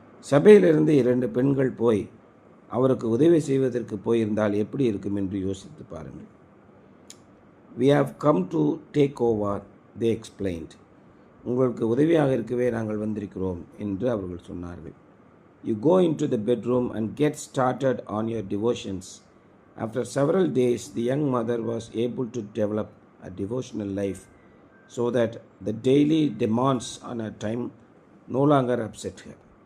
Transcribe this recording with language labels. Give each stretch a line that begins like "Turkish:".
Tamil: சபையிலிருந்து 2 பெண்கள் போய் அவருக்கு உதவி செய்வதற்கு போயிருந்தால் எப்படி இருக்கும் என்று யோசித்து பாருங்கள்.
English: We have come to take over, they explained.
Tamil: உங்களுக்கு உதவியாக இருக்கவே நாங்கள் வந்திருக்கிறோம் என்று அவர்கள் சொன்னார்கள்.
English: You go into the bedroom and get started on your devotions. After several days, the young mother was able to develop a devotional life so that the daily demands on her time no longer upset her.